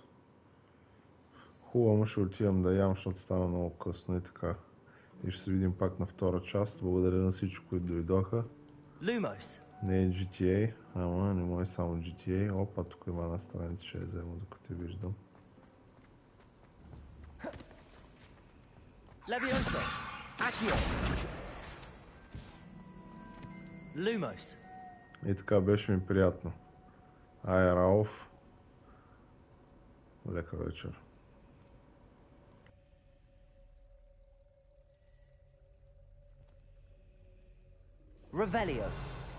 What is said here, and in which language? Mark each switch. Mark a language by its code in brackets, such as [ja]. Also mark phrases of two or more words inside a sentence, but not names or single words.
[bg] Хубаво, ще отивам да ям, защото става много късно и така. И ще се видим пак на втора част. Благодаря на всички, които дойдоха. Lumos. Не е GTA, ама не може само GTA. Опа, тук има една страница, ще я взема, докато я виждам. Levioso. Accio. Lumos. И така, беше ми приятно. Ай, Рауф. Лека вечер. Revelio.